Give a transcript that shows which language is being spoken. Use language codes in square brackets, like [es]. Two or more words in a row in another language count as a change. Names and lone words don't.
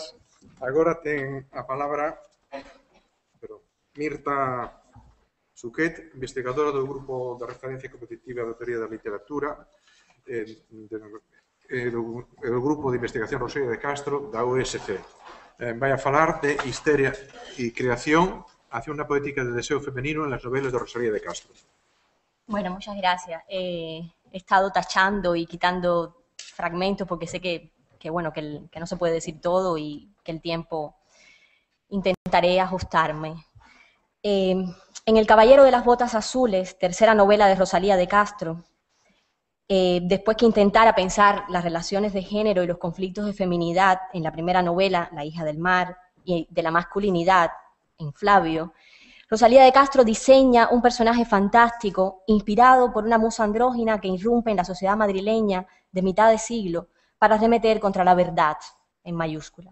[gl] Agora ten a palabra Mirta Suquet, investigadora do Grupo de Referencia Competitiva da Teoría da Literatura, do Grupo de Investigación Rosalía de Castro, da USC. Vai a falar de histeria e creación hacia unha poética de deseo femenino [es] en las novelas [gl] de Rosalía de Castro. [es] Bueno, muchas gracias. He estado tachando y quitando fragmentos porque sé que no se puede decir todo y que el tiempo intentaré ajustarme. En El Caballero de las Botas Azules, tercera novela de Rosalía de Castro, después que intentara pensar las relaciones de género y los conflictos de feminidad en la primera novela, La hija del mar, y de la masculinidad, en Flavio, Rosalía de Castro diseña un personaje fantástico inspirado por una musa andrógina que irrumpe en la sociedad madrileña de mitad de siglo para arremeter contra la verdad, en mayúscula.